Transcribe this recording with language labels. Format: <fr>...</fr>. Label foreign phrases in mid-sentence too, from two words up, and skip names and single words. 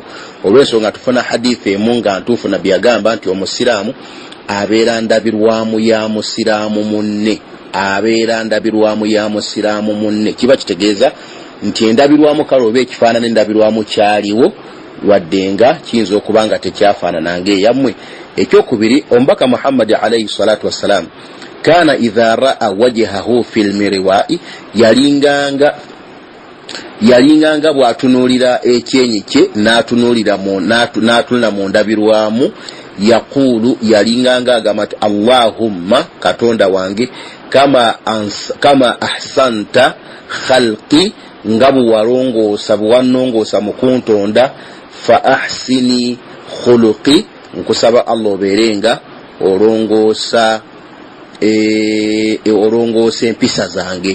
<lg>Olw'ensonga tufuna hadithi emu nga ntuufu Nabbi agamba nti omusiraamu abeera ndabirwamu ya musiraamu munne, abeera ndabirwamu ya musiraamu munne. Kiba kitegeeza nti endabirwamu kale oba ekifaanana endabirwamu kyaliwo wadde nga kiyinza okuba nga tekyafaanana ng'eyammwe. Ekyokubiri omubaka Muhammad</lg> <ar>عليه الصلاة والسلام كان إذا رأى وجهه في المرآة</ar> <lg>yalinganga bw'atunuulira ekyenyi kye n'atunula mu ndabirwamu yaqulu yalinganga agamba nti Allahumma katonda wange</lg> <ar>كما أحسنت خلقي</ar> <lg>nga bwannongoosa mu kuntonda</lg> <ar>فأحسن خلقي</ar> <lg>nkusaba Allah obeerenga olongoosa empisa zange.</lg>